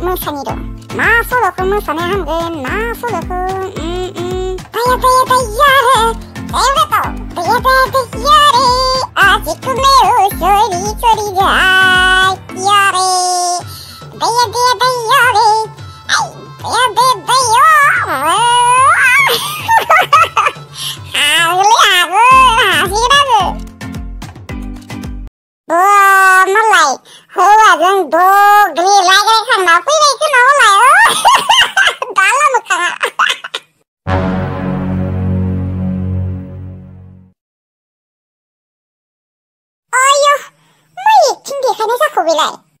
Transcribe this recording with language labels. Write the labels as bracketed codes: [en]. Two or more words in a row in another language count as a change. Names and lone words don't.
[brx] थानिर' मा सल'खौ मोसानो हामगोन मा सल'खौ [hi] दैया दैया दैया रे दैया दैया दैया रे आशिक में चोरी चोरी जाए या रे दैया दैया दैया रे दैया दैया दैया [brx] मलाई हौवाजों दग्लिलायग्रायखांना फैनाय खोनाबालाय दाला मोखाङा आयौ मा एक्टिं देखायनाय जाखो बेलाय